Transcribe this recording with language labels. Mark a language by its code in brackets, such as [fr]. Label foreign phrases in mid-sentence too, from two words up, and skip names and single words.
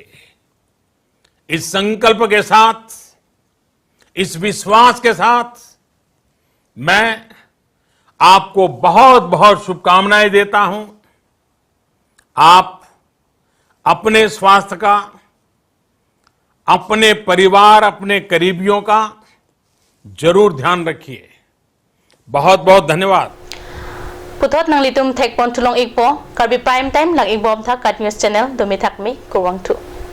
[hi] इस संकल्प के साथ, इस विश्वास के साथ मैं आपको बहुत बहुत शुभकामनाएं देता हूं। आप अपने स्वास्थ्य का, अपने परिवार, अपने करीबियों का जरूर ध्यान रखिए। बहुत बहुत धन्यवाद। [mjw] पुथोत नंग लितुम थेक पॉन तुलोंग एक पो कार्बी [en] prime time [mjw] लग एक बॉम था काट [en] news channel [mjw] दोमे थक में कोवंग थु।